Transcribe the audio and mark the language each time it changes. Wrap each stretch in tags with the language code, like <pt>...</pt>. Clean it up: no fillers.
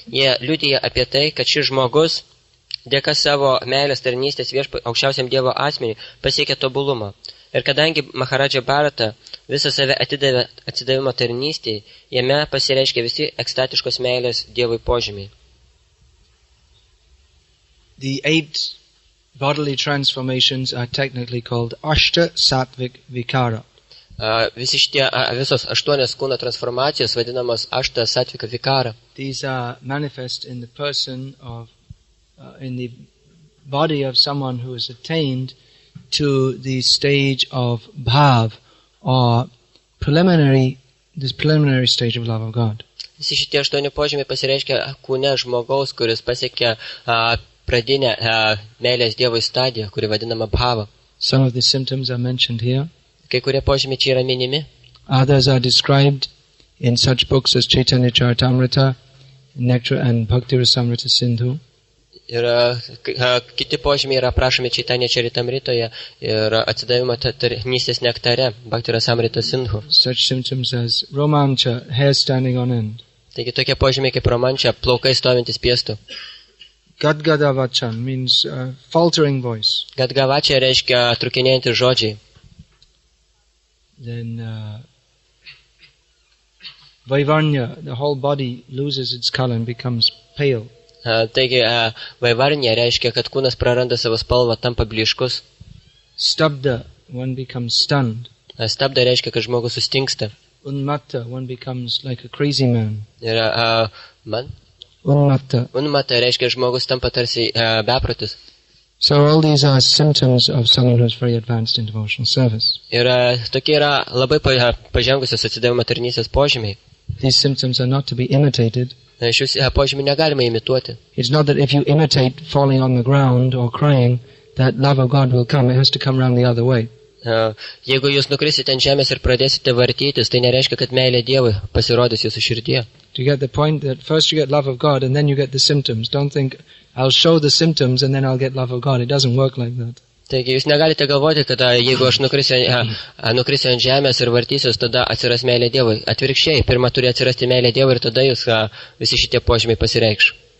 <lt>Jie liudija apie tai, kad šis žmogus dėka savo meilės tarnystės aukščiausiam Dievo asmeniui pasiekė tobulumą. Ir kadangi Maharadža Bharata visą save atsidavimo tarnystėje, jame pasireiškia visi ekstatiškos meilės Dievui požymiai.</lt> <en>The 8 bodily transformations are technically called Ashta Sattvic Vikara.</en> <lt>Visos 8 kūno transformacijos vadinamos Ashta Sattvika Vikara.</lt> <en>These are manifest in the person of, in the body of someone who has attained to the stage of bhav, or this preliminary stage of love of God.</en> <lt>Visi šitie 8 požymiai pasireiškia kūne žmogaus, kuris pasiekė pradinę meilės Dievui stadiją, kuri vadinama bhava.</lt> <en>Some of the symptoms are mentioned here.</en> <lt>Kai kurie požymiai čia yra minimi.</lt> <en>Others are described in such books as Chaitanya Charitamrita, Nectar and Bhakti Rasamrita Sindhu.</en> <lt>Ir kiti požymiai yra aprašomi Chaitanya Charitamritoje ir atsidavimo tarnystės nektare, Bhakti Rasamrita Sindhu.</lt> <en>Such symptoms as romancha, hair standing on end.</en> <lt>Taigi tokie požymiai kaip romancha, plaukai stovintis piestu.</lt> <en>Gadgada vachan means faltering voice.</en> <lt>Gadgavacha reiškia trukinėjantys žodžiai.</lt> <en>Then Vaivarnya, the whole body loses its color and becomes pale.</en> <lt>Taigi vaivarnya reiškia, kad kūnas praranda savo spalvą, tampa blyškus.</lt> <en>Stabda, one becomes stunned.</en> <lt>Stabda reiškia, kad žmogus sustingsta.</lt> <en>Unmatta, one becomes like a crazy man.</en> <lt>Ir Unmata reiškia, žmogus tampa tarsi beprotis.</lt> <en>So all these are symptoms of someone who is very advanced in devotional service.</en> <lt>Ir tokie yra labai pažengusios atsidavimo tarnystės požymiai.</lt> <en>These symptoms are not to be imitated.</en> <lt>Šius požymių negalima imituoti.</lt> <en>It's not that if you imitate falling on the ground or crying, that love of God will come. It has to come around the other way.</en> <lt>Jeigu jūs nukrisite ant žemės ir pradėsite vartytis, tai nereiškia, kad meilė Dievui pasirodys jūsų širdyje.</lt> <en>Do you get the point that first you get love of God and then you get the symptoms? Don't think I'll show the symptoms and then I'll get love of God. It doesn't work like that.</en> <lt>Taigi jūs negalite galvoti, kad jeigu aš nukrisiu ant žemės ir vartysiuos, tada atsiras meilė Dievui. Atvirkščiai, pirma turi atsirasti meilė Dievui ir tada jūs visi šitie požymiai pasireikš.</lt>